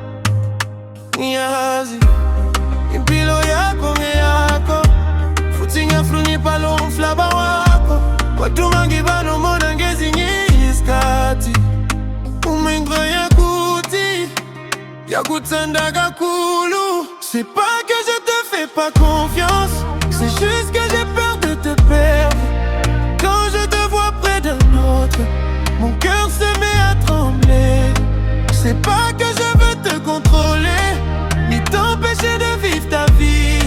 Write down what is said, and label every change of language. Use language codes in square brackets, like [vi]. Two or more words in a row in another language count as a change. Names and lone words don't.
[zu] Ngiyazi impilo yakho ngeyakho, futhi ngiyahlonipha lo mhlaba wakho. Kodwa ngiba nomona ngezinye isikhathi. Uma ngicela ukuthi yakuthanda kakhulu. [fr] C'est pas que je te fais pas confiance, c'est juste que j'ai peur de te perdre. Quand je te vois près d'un autre, mon cœur se met à trembler. C'est pas que je veux te contrôler, ni t'empêcher de vivre ta vie.